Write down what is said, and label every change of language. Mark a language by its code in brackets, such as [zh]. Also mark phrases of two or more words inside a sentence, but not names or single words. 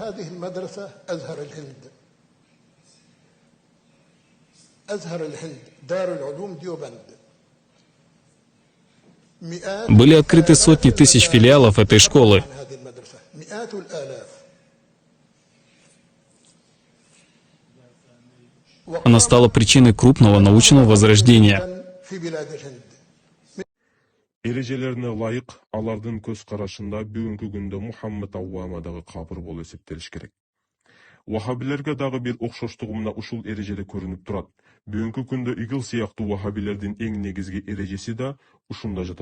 [ru] Были открыты сотни тысяч филиалов этой школы. Она стала причиной крупного научного возрождения. [ky] Эрежелерине ылайык, алардын көз карашында бүгүнкү күндө Мухаммад Ауама дагы кабыр болуп эсептелиш керек. Вахабилерге дагы бир окшоштугу мына ушул эрежеде көрүнүп турат. Бүгүнкү күндө игил сыяктуу вахабилердин эң негизги эрежеси да ушунда жатат.